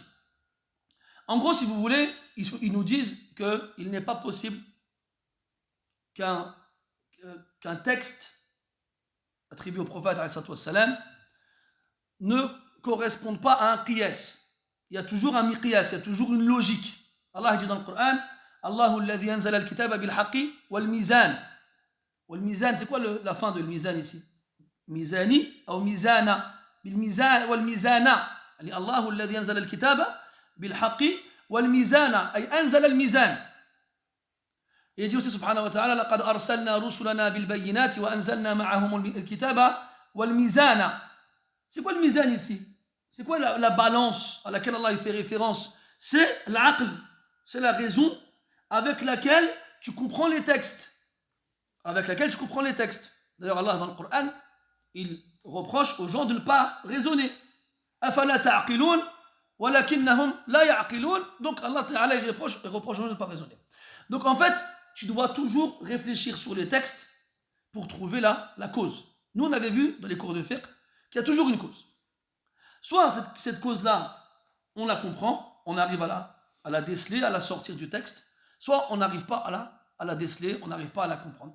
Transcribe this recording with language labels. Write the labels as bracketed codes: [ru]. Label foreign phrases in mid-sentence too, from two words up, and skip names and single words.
[fr] En gros, si vous voulez, ils nous disent qu'il n'est pas possible qu'un texte attribué au prophète ne corresponde pas à un qiyas. Il y a toujours un miqyas, il y a toujours une logique. Allah dit dans le Coran, [ar] الله الذي أنزل الكتاب بالحق والميزان. Wal-mizan, [fr] c'est quoi la fin de mizan ici? Mizani ou mizana? [ar] بالميزان والميزان. الله الذي أنزل الكتاب بالحق والميزان. أي أنزل الميزان. [fr] Et il dit aussi [ar] سبحانه وتعالى, لقد أرسلنا رسلنا بالبينات وأنزلنا معهم الكتاب والميزان. [fr] C'est quoi le mizan ici? C'est quoi la balance à laquelle Allah fait référence? C'est l'aql, c'est la raison avec laquelle tu comprends les textes. D'ailleurs, Allah dans le Coran, il reproche aux gens de ne pas raisonner. [ar] أفلا تعقلون ولكنهم لا يعقلون. [fr] Donc Allah Ta'ala il reproche aux gens de ne pas raisonner. Donc en fait, tu dois toujours réfléchir sur les textes pour trouver la cause. Nous on avait vu dans les cours de fiqh qu'il y a toujours une cause. Soit cette cause-là, on la comprend, on arrive à la déceler, à la sortir du texte, soit on n'arrive pas à la déceler, on n'arrive pas à la comprendre.